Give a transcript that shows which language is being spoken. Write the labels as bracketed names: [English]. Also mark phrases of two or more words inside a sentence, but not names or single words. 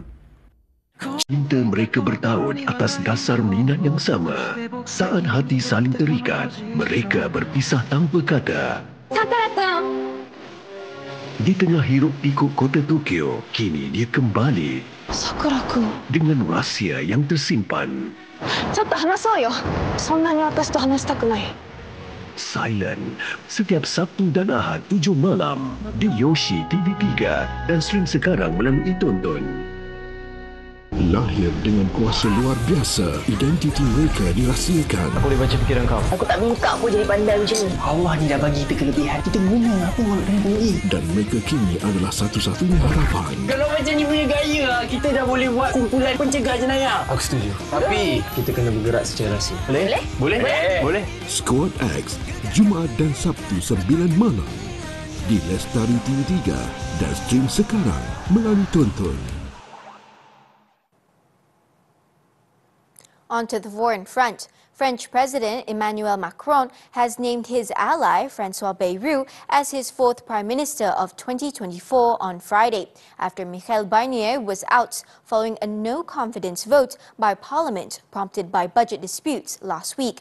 [Malay] Cinta mereka bertaut atas dasar minat yang sama. Saat hati saling terikat, mereka berpisah tanpa kata. Di tengah hiruk pikuk kota Tokyo, kini dia kembali Sakuraku dengan rahsia yang tersimpan. [Japanese] ちょっと話そうよ。そんなに私と話したくない。 [Malay] Silent setiap Sabtu dan Ahad 7 malam di Yoshi TV3 dan stream sekarang melalui Tonton. Lahir dengan kuasa luar biasa, identiti mereka dirahsiakan. Aku boleh baca fikiran kau. Aku tak minta kau jadi pandai macam ni. Allah ni dah bagi kita kelebihan. Kita guna apa orang kena tinggi. Dan mereka kini adalah satu-satunya harapan. Kalau macam ni punya gaya, kita dah boleh buat kumpulan pencegah jenayah. Aku setuju. Tapi kita kena bergerak secara rahsia. Boleh? Boleh? Boleh. Squad X, Jumaat dan Sabtu 9 malam di Lestari TV3 dan stream sekarang melalui Tonton. [English] On to the foreign front. French President Emmanuel Macron has named his ally, François Bayrou, as his fourth Prime Minister of 2024 on Friday, after Michel Barnier was out following a no-confidence vote by Parliament prompted by budget disputes last week.